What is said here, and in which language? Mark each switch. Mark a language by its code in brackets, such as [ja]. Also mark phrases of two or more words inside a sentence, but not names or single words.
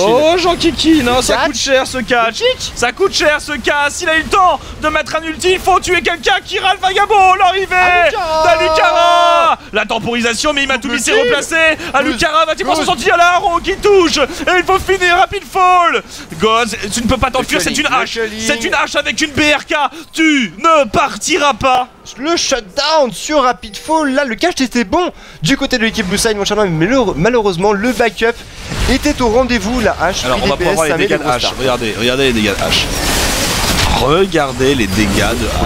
[fr] Oh Jean Kikin, hein, ça Catch. coûte cher ce catch. Ça coûte cher ce catch. S'il a eu le temps de mettre un ulti, il faut tuer quelqu'un. Kira le vagabond, l'arrivée d'Alucara. La temporisation, mais Imatumi s'est replacé. Alucara va-t-il s'en sortir à la Haro qui touche. Et il faut finir rapid fall. Goz, tu ne peux pas t'enfuir, c'est une hache. C'est une hache avec une BRK. Tu ne partiras pas. Le shutdown sur Rapid Fall, là le catch était bon du côté de l'équipe [en] Blue Side, [fr] mon cher ami, mais malheureusement le backup était au rendez-vous, la hache. Alors on va pouvoir voir les dégâts de hache. Regardez les dégâts de hache. Regardez les dégâts de hache.